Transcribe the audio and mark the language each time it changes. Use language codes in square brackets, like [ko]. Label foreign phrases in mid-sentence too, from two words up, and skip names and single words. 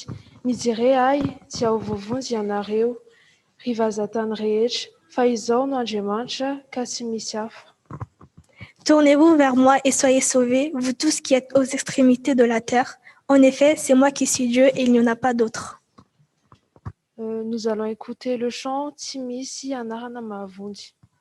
[mg] mijery ahy tsy ao vovonjy ianareo ry vazantany rehetra, fa izao no Andriamanitra ka tsy misy hafa. [fr] Tournez-vous vers moi et soyez sauvés, vous tous qui êtes aux extrémités de la terre. En effet, c'est moi qui suis Dieu et il n'y en a pas d'autre. Nous allons écouter le chant Tsy misy anarana mahavonjy.